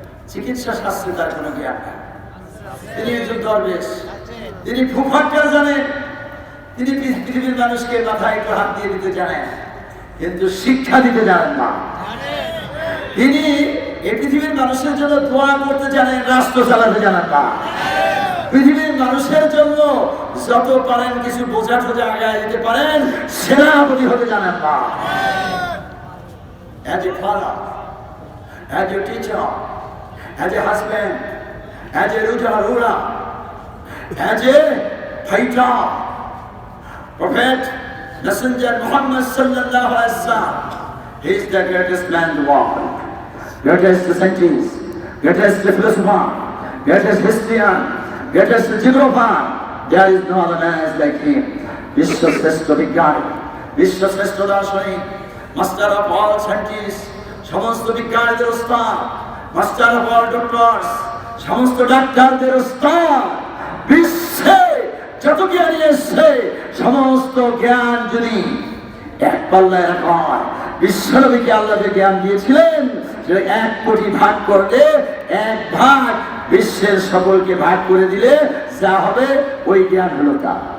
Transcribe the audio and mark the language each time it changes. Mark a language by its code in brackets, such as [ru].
[bn] চিকিৎসা শাস্ত্রে তার কোনো জ্ঞান নেই। তিনি একজন দরবেশ, তিনি ফুফাক্কা জানেন, তিনি পৃথিবীর মানুষকে মাথায় একটু হাত দিয়ে দিতে জানেন, কিন্তু শিক্ষা দিতে জানেন না। তিনি এই পৃথিবীর মানুষের জন্য দোয়া করতে জানেন, রাষ্ট্র চালাতে জানেন না। পৃথিবীর মানুষের জন্য যত পারেন কিছু বোঝা টোঝা আগায় দিতে পারেন, সেনাপতি হতে জানেন না। [en] As a father, as a teacher, as a husband, as a ruler, as a fighter, Prophet, Messenger Muhammad sallallahu alaihi wasallam, he is the greatest man in the world, greatest scientist, greatest philosopher, greatest historian, greatest geographer. There is no other man like him. [bn] Vishwashrestha Vigyani, Vishwashrestha Darshanik, [en] master of all scientists, [bn] সমস্ত বিজ্ঞানীদের উস্তাদ, [en] master of all doctors, [bn] সমস্ত ডাক্তারদের উস্তাদ। বিশ্বে যত জ্ঞানী এসেছে, সমস্ত জ্ঞান যদি এক পাল্লায় রাখা হয়, বিশ্বনবীকে আল্লাহ যে জ্ঞান দিয়েছিলেন, সেটা 1 কোটি ভাগ করলে 1 ভাগ বিশ্বের সকলকে ভাগ করে দিলে যা হবে ওই জ্ঞান হলো তা।